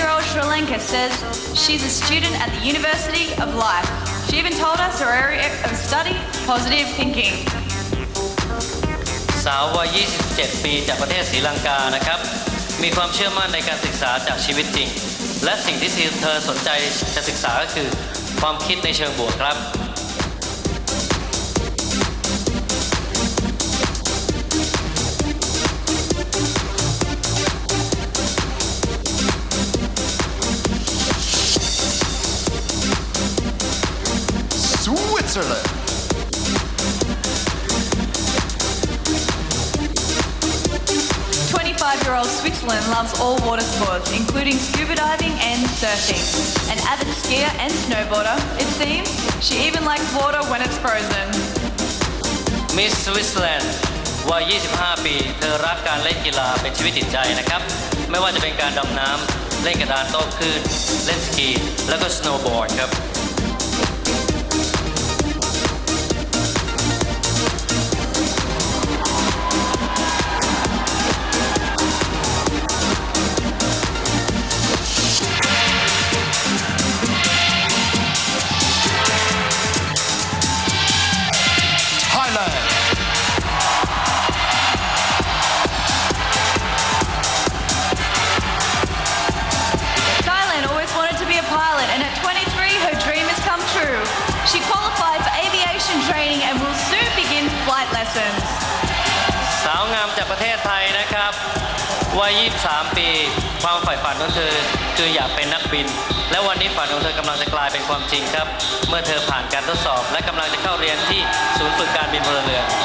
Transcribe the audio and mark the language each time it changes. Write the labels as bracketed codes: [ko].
[en] Sri Lanka says she's a student at the University of Life. She even told us her area of study, positive thinking. [th] สาววัย 27 ปีจากประเทศศรีลังกานะครับ มีความเชื่อมั่นในการศึกษาจากชีวิตจริง และสิ่งที่เธอสนใจจะศึกษาก็คือความคิดในเชิงบวกครับ [en] Switzerland. 25-year-old Switzerland loves all water sports, including scuba diving and surfing. An avid skier and snowboarder, it seems. She even likes water when it's frozen. [th] Miss Switzerland วัย 25 ปี เธอรักการเล่นกีฬาเป็นชีวิตจิตใจนะครับ ไม่ว่าจะเป็นการดำน้ำ เล่นกระดานโต้คลื่น เล่นสกี แล้วก็สโนว์บอร์ดครับ [en] Thailand always wanted to be a pilot, and at 23, her dream has come true. She qualified for aviation training and will soon begin flight lessons. [th] สาวงามจากประเทศไทยนะครับวัย 23 ปี ความใฝ่ฝันของเธอคืออยากเป็นนักบิน และวันนี้ฝันของเธอกำลังจะกลายเป็นความจริงครับ เมื่อเธอผ่านการทดสอบ และกำลังจะเข้าเรียนที่ศูนย์ฝึกการบินพลเรือน